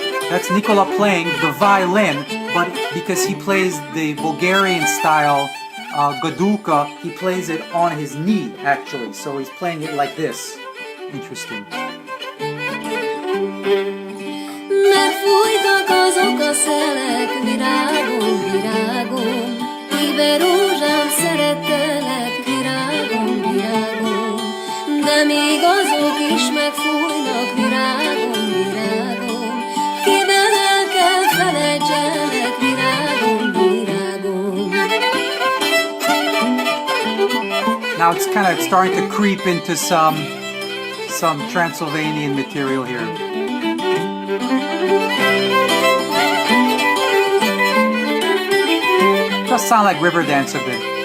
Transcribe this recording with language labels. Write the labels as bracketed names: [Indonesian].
[English] That's Nikola playing the violin, but because he plays the Bulgarian style gadulka, he plays it on his knee actually, so he's playing it like this. Interesting. [Hungarian] Megfújtak azok a szelek, virágom, virágom, kibe rózsám, szerettelek, virágom, virágom, de még azok is megfújnak, virágom, virágom, kiben el kell felejtsenek, virágom, virágom. [English] Now it's kind of starting to creep into some Transylvanian material here. Does sound like Riverdance a bit.